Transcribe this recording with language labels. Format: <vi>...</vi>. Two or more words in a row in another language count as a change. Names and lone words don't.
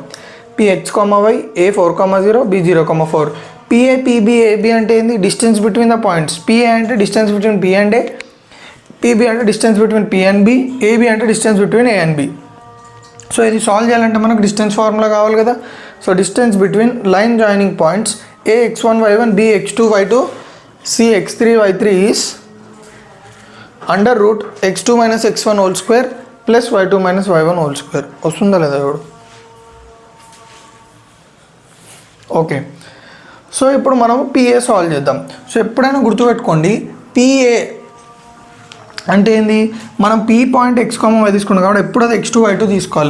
<en>Px, y A 4,0 B 0,4. PA, PB, AB</en> <te>అంటే ఏంది?</te> <en>distance between the points. PA అంటే distance between P and A, PB అంటే distance between P and B, AB అంటే distance between A and B.</en> <te>సో ఇది సాల్వ్ చేయాలంటే మనకు</te> <en>distance formula</en> <te>కావాలి కదా.</te> <en>So distance between line joining points A x1 y1 B x2 y2 C x3 y3 is under root x2 minus x1 whole square plus y2 minus y1 whole square.</en> <te>వస్తుందా లేదా ఇప్పుడు? ఓకే, సో ఇప్పుడు మనం పిఏ సాల్వ్ చేద్దాం. సో ఎప్పుడైనా గుర్తుపెట్టుకోండి, పిఏ అంటే ఏంది, మనం</te> <en>P point</en> <te>x, y తీసుకున్నాం కాబట్టి ఎప్పుడు అది x2 y2 తీసుకోవాలి.</te>